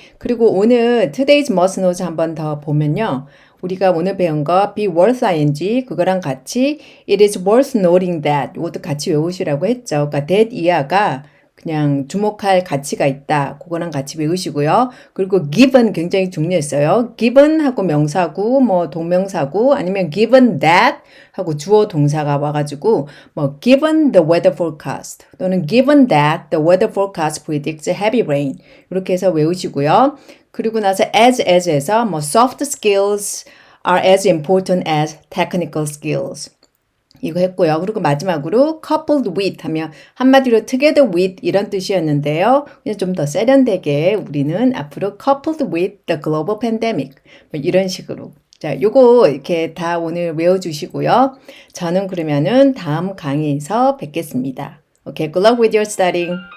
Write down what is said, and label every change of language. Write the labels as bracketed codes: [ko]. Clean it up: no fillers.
[ko] 그리고 오늘 Today's Must Knows 한번 더 보면요. 우리가 오늘 배운 거 be worth ing 그거랑 같이 it is worth noting that 이것도 같이 외우시라고 했죠. 그러니까 that 이하가 그냥 주목할 가치가 있다. 그거랑 같이 외우시고요. 그리고 given 굉장히 중요했어요. given 하고 명사구, 뭐 동명사구 아니면 given that 하고 주어 동사가 와가지고 뭐 [en] given the weather forecast [ko] 또는 [en] given that the weather forecast predicts heavy rain [ko] 이렇게 해서 외우시고요. 그리고 나서 as에서 뭐 [en] soft skills are as important as technical skills [ko] 이거 했고요. 그리고 마지막으로 coupled with 하면 한마디로 together with 이런 뜻이었는데요. 그냥 좀 더 세련되게 우리는 앞으로 [en] coupled with the global pandemic [ko] 뭐 이런 식으로 자, 요거 이렇게 다 오늘 외워주시고요. 저는 그러면은 다음 강의에서 뵙겠습니다. [en] Okay, good luck with your studying.